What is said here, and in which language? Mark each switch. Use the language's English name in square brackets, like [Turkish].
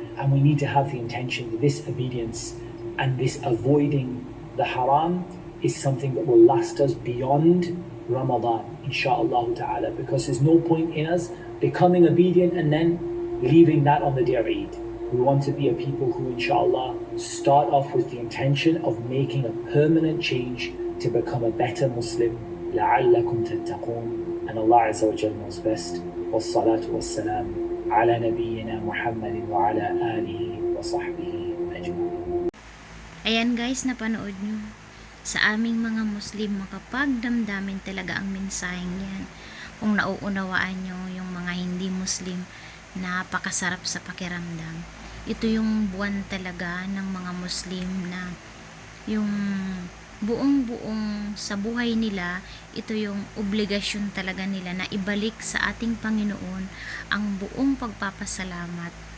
[English] And we need to have the intention that this obedience and this avoiding the haram is something that will last us beyond Ramadan, insha'Allah ta'ala, because there's no point in us becoming obedient and then leaving that on the day of Eid. We want to be a people who, insha'Allah, start off with the intention of making a permanent change to become a better Muslim. [Arabic] لَعَلَّكُمْ تَتَّقُونَ. [English] And Allah Azza wa Jal knows best. [Arabic] وَالصَّلَاةُ وَالسَّلَامُ على نبينا محمد وعلى آله وصحبه أجمعين. [Filipino] Ayan guys, napanood nyo. Sa aming mga Muslim, makapagdamdamin talaga ang mensaheng yan. Kung nauunawaan nyo yung mga hindi Muslim, napakasarap sa pakiramdam. Ito yung buwan talaga ng mga Muslim na yung buong sa buhay nila, ito yung obligasyon talaga nila na ibalik sa ating Panginoon ang buong pagpapasalamat.